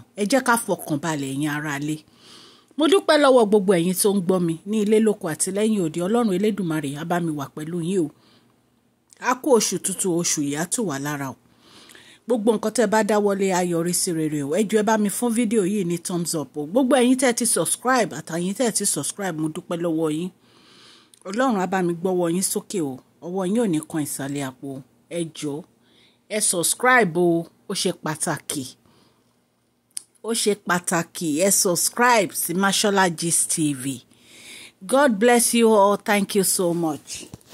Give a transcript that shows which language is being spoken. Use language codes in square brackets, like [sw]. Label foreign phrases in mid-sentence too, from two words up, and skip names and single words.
[yo] ẹ jẹ́ ká fọkàn balẹ̀ ẹ̀yin ará lé. mo dúpẹ́ lọ́wọ́ gbogbo ẹ̀yin tó ń gbọ́ mi ní ilé lóko àti lẹ́yìn òde. ọlọ́run elédùmarè á bá mi wà pẹ̀lú yín o. a kú oṣù tuntun oṣù yìí á tù wá lára o. gbogbo nǹkan tẹ́ bá dáwọ́lé á yọrí sí rere o. ẹ jọ̀ọ́ ẹ bá mi fún fídíò yìí ní [en] thumbs up [yo] o. gbogbo ẹ̀yin tẹ́ ti subscribe àtàyin tẹ́ ti subscribe mo dúpẹ́ lọ́wọ́ yín. ọlọ́run á bá mi gbọ́wọ́ yín sókè o. ọwọ́ yín ò ní kan ìsàlẹ̀ àpò. ẹ jọ̀ọ́ ẹ subscribe o. ó ṣe pàtàkì ẹ subscribe sí Mashola Gist TV. [en] God bless you all. Thank you so much.